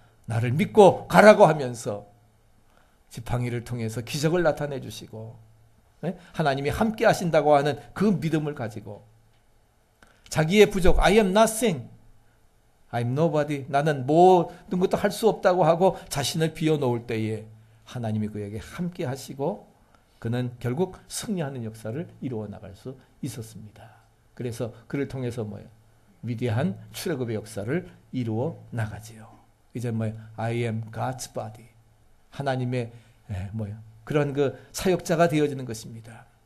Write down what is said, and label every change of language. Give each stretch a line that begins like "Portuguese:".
Korean: 나를 믿고 가라고 하면서 지팡이를 통해서 기적을 나타내 주시고 하나님이 함께 하신다고 하는 그 믿음을 가지고 자기의 부족
English: I am nothing, I'm nobody
Korean: 나는 모든 것도 할 수 없다고 하고 자신을 비워놓을 때에 하나님이 그에게 함께 하시고 그는 결국 승리하는 역사를 이루어 나갈 수 있었습니다. 그래서 그를 통해서 위대한 출애굽의 역사를 이루어 나가지요. 이제
English: I am God's body.
Korean: 하나님의 그런 그 사역자가 되어지는 것입니다.